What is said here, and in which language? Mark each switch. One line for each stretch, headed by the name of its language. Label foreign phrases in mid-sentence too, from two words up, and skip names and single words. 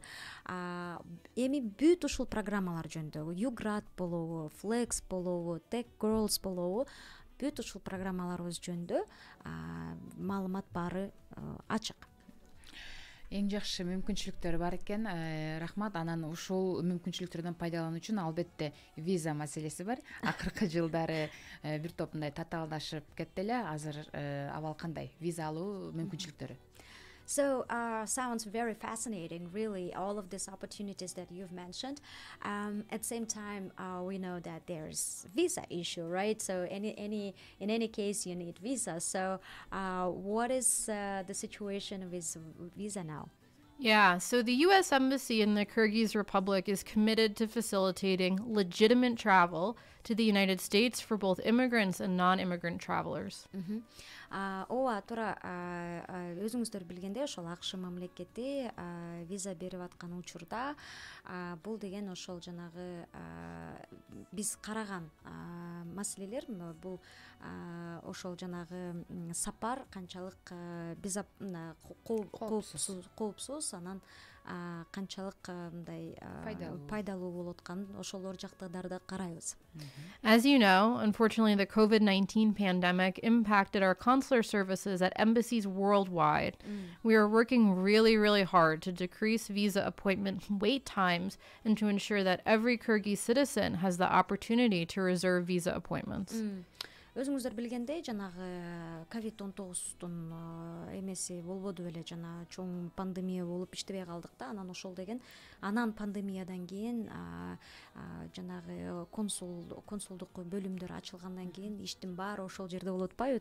Kyrgyz: Эми бүт ушул программалар жөнүндө Юград болобу, Flex болобу, Tech Girls болобу, бүт ушул программаларыбыз жөнүндө маалымат баары ачык. Эң жакшы мүмкүнчүлүктөр бар экен. Рахмат. Анан ушул мүмкүнчүлүктөрдөн пайдалануу үчүн албетте виза маселеси бар. Акыркы жылдары бир топ мындай татаалдашып кетти эле. Азыр абал кандай? Виза алуу мүмкүнчүлүктөрү.
English: So sounds very fascinating, really, all of these opportunities that you've mentioned. At the same time, we know that there's visa issue, right? So in any case, you need visa. So what is the situation with visa now? Yeah, so the U.S. Embassy in the Kyrgyz Republic is committed to facilitating legitimate travel to the United States for both immigrants and non-immigrant travelers.
Kyrgyz: Ооба туура өзүңүздөр билгендей ошол АКШ мамлекети виза берип аткан учурда бул деген ошол жанагы биз караган маселелер бул ошол жанагы сапар канчалык коопсуз анан канчалык мындай пайдалуу болуп атканын ошолор жактарды карайбыз.
English: As you know, unfortunately, the COVID-19 pandemic impacted our consular services at embassies worldwide. We are working really, really hard to decrease visa appointment wait times and to ensure that every Kyrgyz citizen has the opportunity to reserve visa appointments.
Kyrgyz: Өзүңүздөр билгендей, жанагы COVID-19 эмеси болбоду беле, жана чоң пандемия болуп иштебей калдык да. Анан пандемиядан кийин жанагы консулдук бөлүмдөр ачылгандан кийин иштин баары ошол жерде болуп атпайбы?